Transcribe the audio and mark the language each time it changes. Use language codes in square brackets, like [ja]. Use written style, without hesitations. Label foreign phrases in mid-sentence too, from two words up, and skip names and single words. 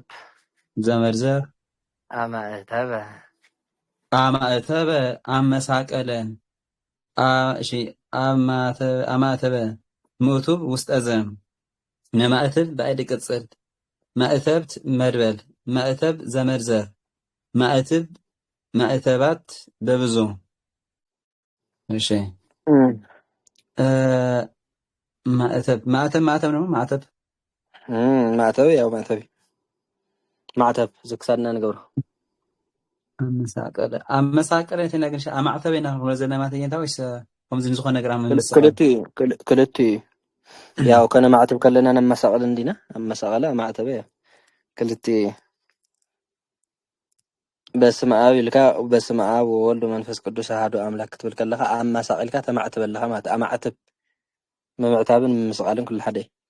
[am] ዘመርዘር ኣማእተበ ኣመሳቀለ እሺ ኣማእተበ ምእቱብ ውስጠዘ ነማእትብ ባይዲ ቅጽል ማእተብት መድበል ማእተብ ዘመርዘር ማእትብ ማእተባት በብዙ እሺ ማእተብ ነው ማእተብ [ti] ያው ማዕተብ ዝክሳድና ንገብሮ ኣመሳቀለ እንትና ግን ኣማዕተበ ኢና ክንብሎ ዘለና ማለት እየንታ ወይስ ከምዚ ንዝኾነ ነገር ክልቲኡ ያው ከነ ማዕተብ ከለና ነመሳቀል እንዲና ኣመሳቀለ ማዕተበ ክልቲኡ [gez] በስመ አብ [ti] ኢልካ [gez] በስመ አብ ወወልድ መንፈስ ቅዱስ አሐዱ አምላክ [ti] ክትብል ከለካ ኣመሳቂልካ ተማዕትበለካ ማለት ኣማዕትብ ምምዕታብን ምስቃልን ኩሉ ሓደ